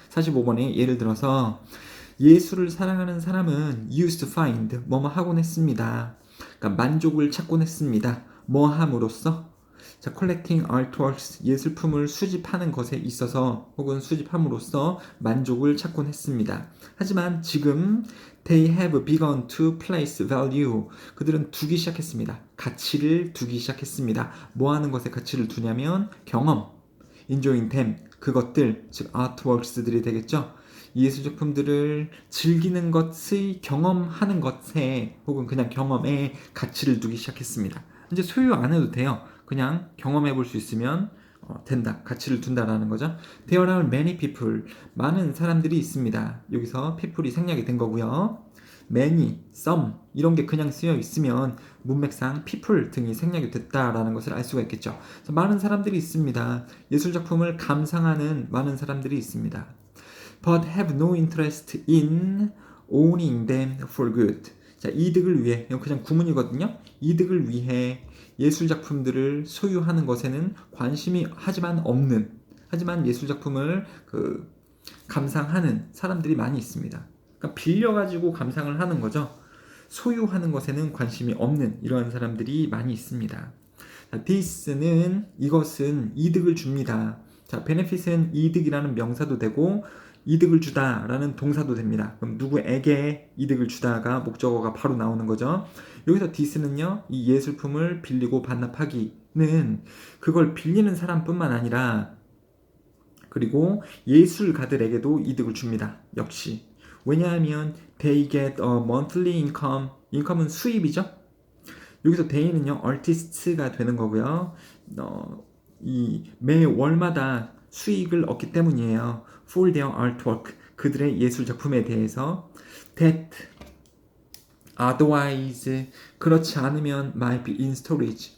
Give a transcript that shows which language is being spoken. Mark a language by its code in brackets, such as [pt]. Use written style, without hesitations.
[ko] 45번에 예를 들어서 예술을 사랑하는 사람은 [en] used to find [ko] 뭐뭐 하곤 했습니다. 그러니까 만족을 찾곤 했습니다. 뭐 함으로써? 자, [en] collecting artworks [ko] 예술품을 수집하는 것에 있어서 혹은 수집함으로써 만족을 찾곤 했습니다. 하지만 지금 [en] they have begun to place value [ko] 그들은 두기 시작했습니다. 가치를 두기 시작했습니다. 뭐 하는 것에 가치를 두냐면 경험, [en] enjoying them [ko] 그것들 즉 artworks들이 되겠죠. 예술작품들을 즐기는 것의 경험하는 것에 혹은 그냥 경험에 가치를 두기 시작했습니다. 이제 소유 안 해도 돼요. 그냥 경험해 볼 수 있으면 된다. 가치를 둔다라는 거죠. [en] There are many people. [ko] 많은 사람들이 있습니다. 여기서 people이 생략이 된 거고요. many, some 이런 게 그냥 쓰여 있으면 문맥상 people 등이 생략이 됐다라는 것을 알 수가 있겠죠. 그래서 많은 사람들이 있습니다. 예술작품을 감상하는 많은 사람들이 있습니다. [en] But have no interest in owning them for good. [ko] 자, 이득을 위해, 이건 그냥 구문이거든요. 이득을 위해 예술작품들을 소유하는 것에는 관심이 하지만 예술작품을 감상하는 사람들이 많이 있습니다. 그러니까 빌려가지고 감상을 하는 거죠. 소유하는 것에는 관심이 없는 이러한 사람들이 많이 있습니다. 자, this는 이것은 이득을 줍니다. 자, benefit은 이득이라는 명사도 되고 이득을 주다라는 동사도 됩니다. 그럼 누구에게 이득을 주다가 목적어가 바로 나오는 거죠. 여기서 this는요, 이 예술품을 빌리고 반납하기는 그걸 빌리는 사람뿐만 아니라 그리고 예술가들에게도 이득을 줍니다. 역시. 왜냐하면 [en] they get a monthly income. [ko] income은 수입이죠. 여기서 they는요, artist가 되는 거고요. 매 월마다 수익을 얻기 때문이에요. [en] For their artwork. [ko] 그들의 예술 작품에 대해서 [en] that otherwise [ko] 그렇지 않으면 [en] might be in storage.